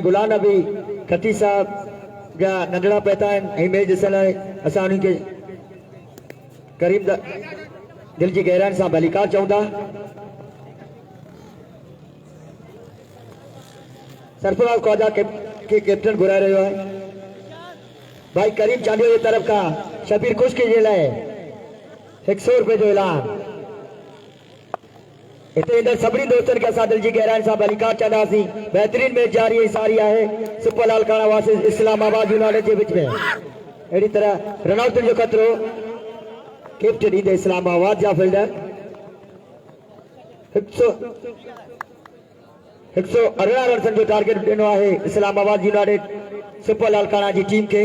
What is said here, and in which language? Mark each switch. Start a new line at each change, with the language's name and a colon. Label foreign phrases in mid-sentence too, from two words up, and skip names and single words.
Sindhi: गुलाम नबी खटी साहब जा नंढड़ा पैता आहिनि ऐं मैच ॾिसण लाइ असां उन्हनि खे करीब दिलि जी गहराइनि सां भलीकार चऊं था। सरफराज ख्वाजा के कैप्टन घुराए रहियो आहे। भाई करीम चांडियो जी तरफ़ खां शबीर खुश्की जे लाइ 100 रुपए जो ऐलान। इतने इंदड़ सभी दोस्तों के असां दिल जी गहराइनि सां भलीकार चवंदासीं।
Urdu: بہترین میچ جاری ساری ہے سپر لاڑکانہ ورسز اسلام آباد یونائیٹڈ کے بیچ میں.
Sindhi: अड़ी तरह रनआउट जो खतरो कैप्टन ईंदे इस्लामाबाद जा फील्डर 118 रन जो टारगेट ॾिनो है इस्लामाबाद यूनाइटेड सुपर लालकाना की टीम के।